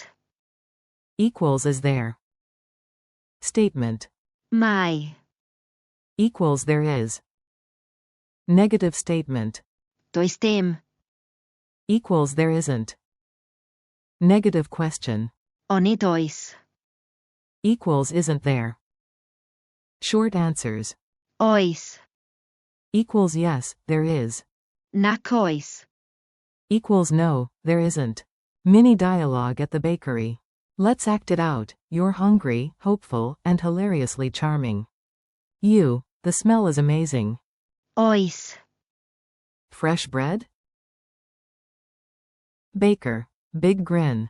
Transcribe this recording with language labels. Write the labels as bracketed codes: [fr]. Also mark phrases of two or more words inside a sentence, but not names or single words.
[en] Equals is there. Statement. [cy] Mai. [en] Equals there is. Negative statement. [cy] Does dim. [en] Equals there isn't. Negative question. [cy] Onid oes. [en] Equals isn't there. Short answers. [cy] Oes. [en] Equals yes, there is. [cy] Nac oes. [en] Equals no, there isn't. Mini dialogue at the bakery. Let's act it out. You're hungry, hopeful, and hilariously charming. You, the smell is amazing. [cy] Oes. [en] Fresh bread? Baker, big grin.